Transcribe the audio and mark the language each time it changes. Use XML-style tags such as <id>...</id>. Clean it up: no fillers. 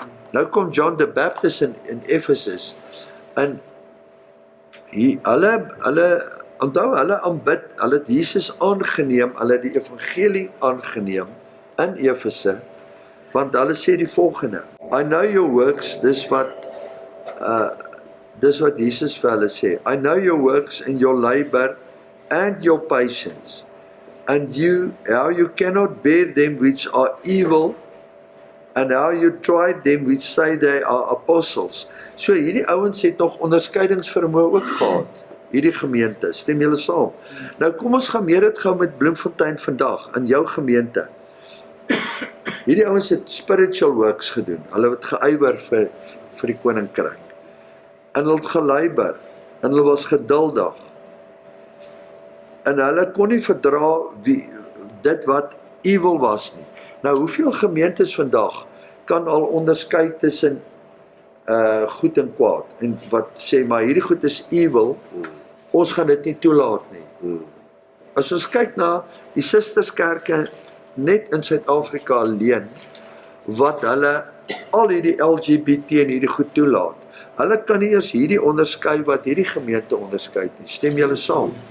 <af>Nou kom John the Baptist in Efesus, en hulle onthou hulle aanbid, hulle het Jesus aangeneem, hulle het die evangelie aangeneem in Efese, want hulle sê die volgende:</af> <en>I know your works,</en> <af>dis wat Jesus vir hulle sê.</af> <en>I know your works and your labor and your patience, and how you cannot bear them which are evil, and how you tried them which say they are apostles.</en> <af>So hierdie ouens het nog onderskeidingsvermoë ook gehad, hierdie gemeente, stem julle saam? Nou kom ons gaan meer dit gou met Bloemfontein vandag, in jou gemeente. Hierdie ouens het spiritual works gedoen, hulle het geywer vir die koninkryk, en hulle het geleiber, en hulle was geduldig, en hulle kon nie verdra dit wat evil was nie. Nou, hoeveel gemeentes vandag kan al onderskei tussen goed en kwaad, en wat sê, maar hierdie goed is evil, ons gaan dit nie toelaat nie. As ons kyk na die sisterskerke net in Suid-Afrika alleen, wat hulle al hierdie LGBT en hierdie goed toelaat, hulle kan nie eers hierdie onderskei wat hierdie gemeente onderskei nie, stem julle saam?</af>